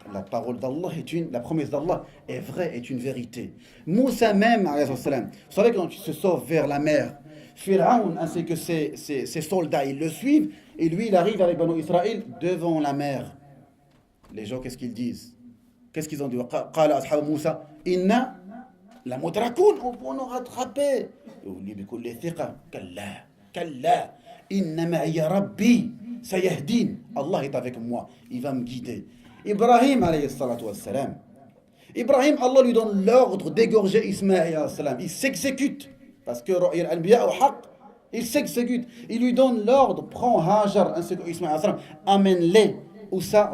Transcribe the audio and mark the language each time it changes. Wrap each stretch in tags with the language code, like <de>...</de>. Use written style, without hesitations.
<fr>La parole d'Allah la promesse d'Allah est vraie, est une vérité. Moussa même, alayhi salam, vous savez quand il se sauve vers la mer, Pharaon ainsi que ses soldats, ils le suivent, et lui il arrive avec Banu Israël devant la mer. Les gens, qu'est-ce qu'ils disent? Qu'est-ce qu'ils ont dit?</fr> <ar>قال أصحاب موسى إنا لمدركون,</ar> <fr>on peut nous rattraper.</fr> <ar>يقول بكل ثقة كلا كلا إن معي ربي سيهدين.</ar> <fr>Allah est avec moi, il va me guider. Ibrahim alayhi salatu wassalam. Ibrahim, Allah lui donne l'ordre d'égorger Ismaël alayhi salam. Il s'exécute. Parce que al-anbiya au haq, il s'exécute. Il lui donne l'ordre, prends Hajar ainsi que Ismaël alayhi salam, amène-les. Où ça?</fr>